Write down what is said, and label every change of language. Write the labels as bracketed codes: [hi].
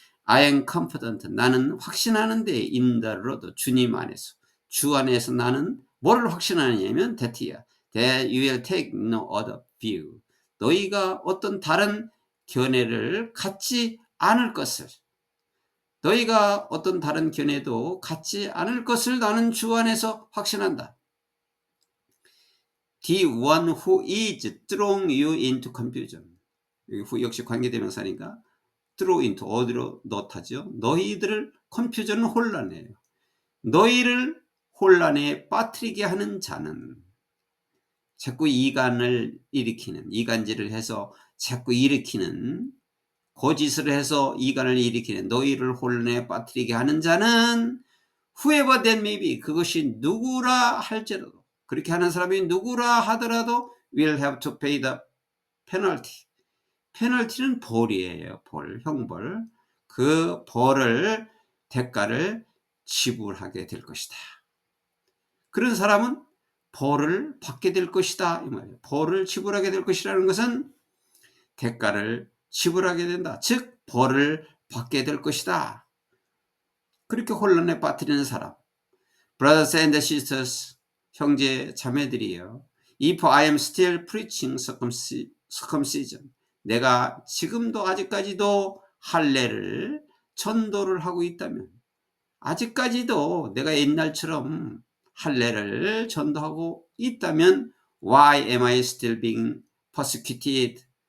[en] I am confident, [ko] 나는 확신하는데 [en] in the Lord, [ko] 주님 안에서, 주 안에서 나는 뭐를 확신하느냐면 that야, [en] that you will take no other view, [ko] 너희가 어떤 다른 견해를 갖지 않을 것을, 너희가 어떤 다른 견해도 갖지 않을 것을 나는 주 안에서 확신한다. [en] The one who is throwing you into confusion. [ko] who 역시 관계대명사니까 throw into, 어디로 넣다죠. 너희들을, confusion은 혼란이에요. 너희를 혼란에 빠뜨리게 하는 자는, 자꾸 이간을 일으키는, 이간질을 해서 자꾸 일으키는, 거짓을 해서 이간을 일으키는, 너희를 혼란에 빠뜨리게 하는 자는 [en] whoever that may be, [ko] 그것이 누구라 할지라도, 그렇게 하는 사람이 누구라 하더라도 [en] will have to pay the penalty. [ko] 페널티는 벌이에요. 벌, 형벌. 그 벌을, 대가를 지불하게 될 것이다. 그런 사람은 벌을 받게 될 것이다, 이 말이에요. 벌을 지불하게 될 것이라는 것은 대가를 지불하게 된다. 즉 벌을 받게 될 것이다. 그렇게 혼란에 빠뜨리는 사람. [en] Brothers and sisters, [ko] 형제 자매들이요. [en] If I am still preaching circumcision, [ko] 내가 지금도 아직까지도 할례를 전도를 하고 있다면, 아직까지도 내가 옛날처럼 할례를 전도하고 있다면, [en] why am I still being persecuted?